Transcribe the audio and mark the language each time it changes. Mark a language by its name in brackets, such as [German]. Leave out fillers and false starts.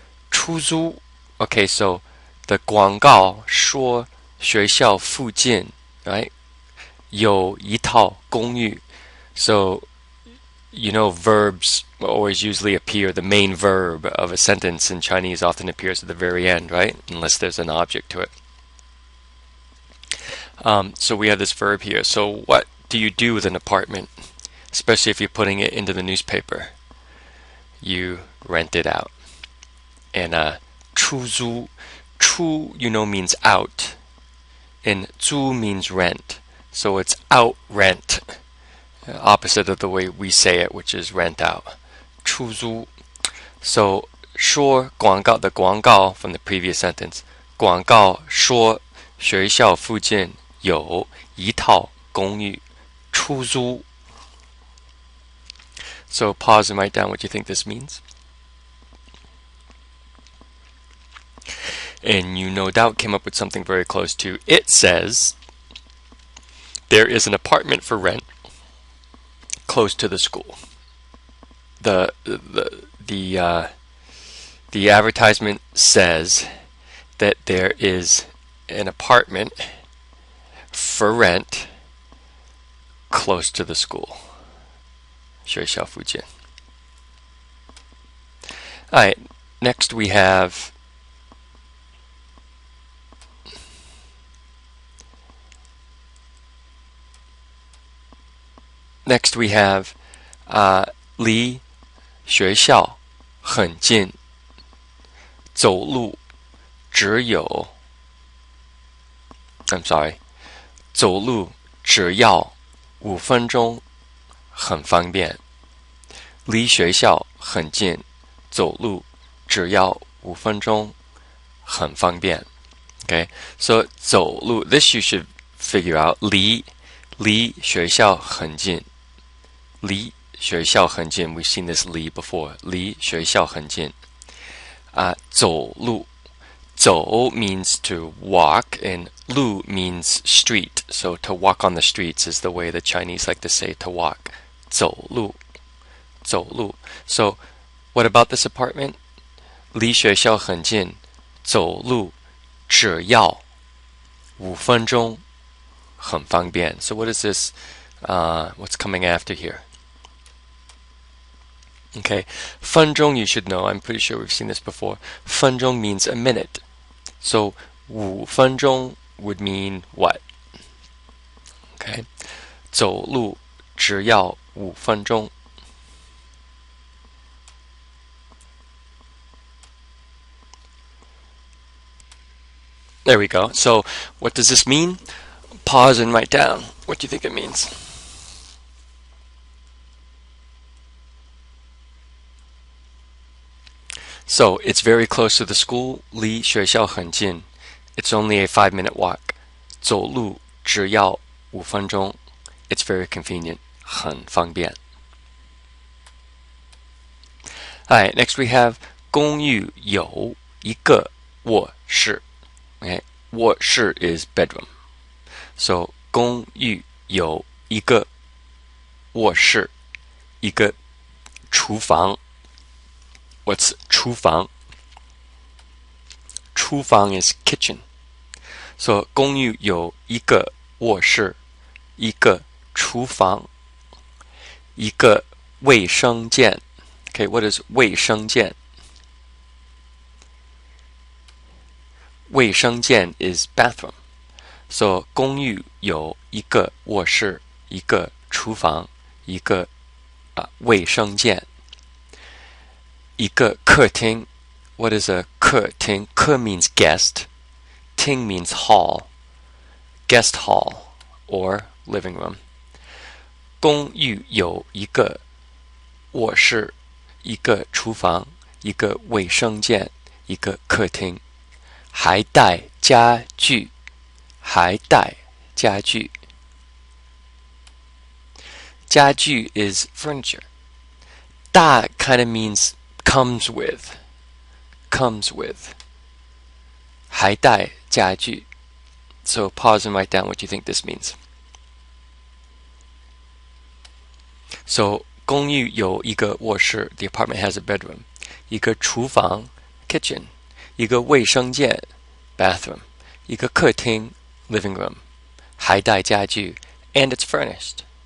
[Chinese] 出租, [English] okay, so the [Chinese] 广告说学校附近, [English] right? [Chinese] 有一套公寓. [English] So, you know, verbs always usually appear, the main verb of a sentence in Chinese often appears at the very end, right? Unless there's an object to it. So we have this verb here. So what do you do with an apartment? Especially if you're putting it into the newspaper. You rent it out. And 出租, 出, you know, means out. And 租 means rent. So it's out rent. Opposite of the way we say it, which is rent out. [Chinese] 出租. [English] So [Chinese] 说广告, [English] the 广告 from the previous sentence. [Chinese] 广告说学校附近有一套公寓出租. [English] So pause and write down what you think this means. And you no doubt came up with something very close to. It says there is an apartment for rent close to the school. The advertisement says that there is an apartment for rent close to the school. [Chinese] 学校附近. [English] Alright, next we have [Chinese] 离学校很近，走路只有 [English] I'm sorry [Chinese] 走路只要5分钟，很方便。离学校很近，走路只要5分钟，很方便。 [English] Okay, so 走路 this you should figure out. [Chinese] 离学校很近，离学校很近 [English] we've seen this 离 before. [Chinese] 离学校很近。走路。 [English] 走 means to walk, and 路 means street. So to walk on the streets is the way the Chinese like to say to walk. [Chinese] 走路，走路. [English] So what about this apartment? [Chinese] 离学校很近，走路只要5分钟，很方便. [English] So what is this? What's coming after here? Okay, 分钟 you should know. I'm pretty sure we've seen this before. 分钟 means a minute. So 5分钟 would mean what? [Chinese] Okay, 走路只要5分钟. [English] There we go. So what does this mean? Pause and write down. What do you think it means? So it's very close to the school. [Chinese] 离学校很近. [English] It's only a 5-minute walk. [Chinese] 走路只要5分钟. [English] It's very convenient. [Chinese] 很方便. [English] Alright, next we have [Chinese] 公寓有一个卧室. [English] Okay, 卧室 is bedroom. [Chinese] So 公寓有一个卧室, 一个厨房. [English] What's 厨房? 厨房 is kitchen. [Chinese] So 公寓有一个卧室, 一个厨房, 一个卫生间. [English] Okay, what is 卫生间? 卫生间 is bathroom. [Chinese] So 公寓有一个卧室, 一个厨房, 一个卫生间. 一个客厅. [English] What is a 客厅?客 means guest. 厅 means hall. Guest hall or living room. [Chinese] 公寓有一个卧室, 一个厨房, 一个卫生间, 一个客厅. 还带家具.还带家具. [English] 家具 is furniture. 带 kind of means comes with. [Chinese] 还带家具. [English] So pause and write down what you think this means. So [Chinese] 公寓有一个卧室, [English] the apartment has a bedroom. [Chinese] 一个厨房 kitchen. 一个卫生间 bathroom. 一个客厅 living room. 还带家具 [English] and it's furnished.